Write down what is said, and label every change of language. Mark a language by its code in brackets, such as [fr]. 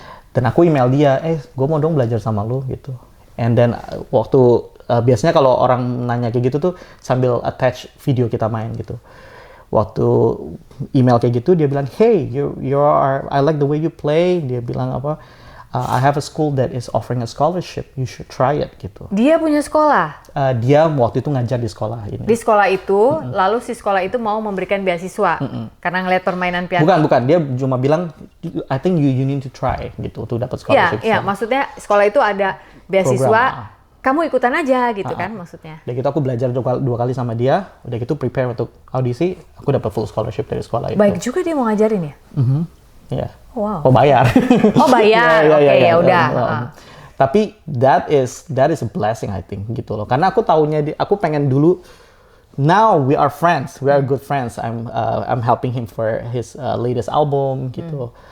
[id] Dan aku email dia, gue mau dong belajar sama lu gitu. [en] And then [id] waktu biasanya kalau orang nanya kayak gitu tuh sambil attach video kita main gitu. Waktu email kayak gitu dia bilang, [en] hey, I like the way you play. [id] Dia bilang apa? [en] I have a school that is offering a scholarship. You should try it [id] gitu. Dia punya sekolah? Dia waktu itu ngajar di sekolah ini. Di sekolah itu, lalu si sekolah itu mau memberikan beasiswa karena ngeliat permainan piano. Bukan. Dia cuma bilang, [en] I think you need to try [id] gitu untuk dapat scholarship. Iya. Maksudnya sekolah itu ada beasiswa. Kamu ikutan aja gitu kan maksudnya. Udah gitu aku belajar 2 kali sama dia. Udah gitu [en] prepare [id] untuk audisi. Aku dapat full scholarship dari sekolah itu. Baik juga dia mau ngajarin ya? Iya. Wow. Oh bayar. Oke, ya udah. Tapi [en] that is a blessing I think [id] gitu loh. Karena aku taunya aku pengen dulu. [en] Now we are friends. We are good friends. I'm helping him for his latest album [id] gitu.